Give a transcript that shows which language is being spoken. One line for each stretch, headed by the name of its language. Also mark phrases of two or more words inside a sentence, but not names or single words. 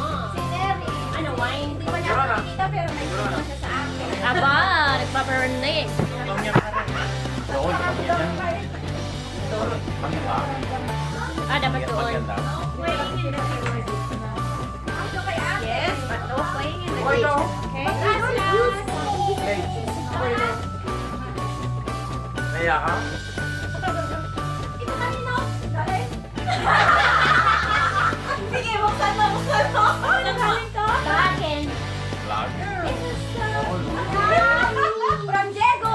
Filipino: Si Neri. Ano, wine? Hindi pa niya Siguro na. nakikita pero may gusto siya sa akin. Aba, nagpaparnig. Oo, hindi kami yan. Kami ba? Ah, dapat Yan, doon. maganda. Ito kay ate.
English: Yes, but no playing in the
Filipino: Oy, no. Okay. Gracias. Naya ka? Ito kanino? Dali. Sige, buksan mo. Ano galing to? Sa akin. Vlog.
English: From Diego.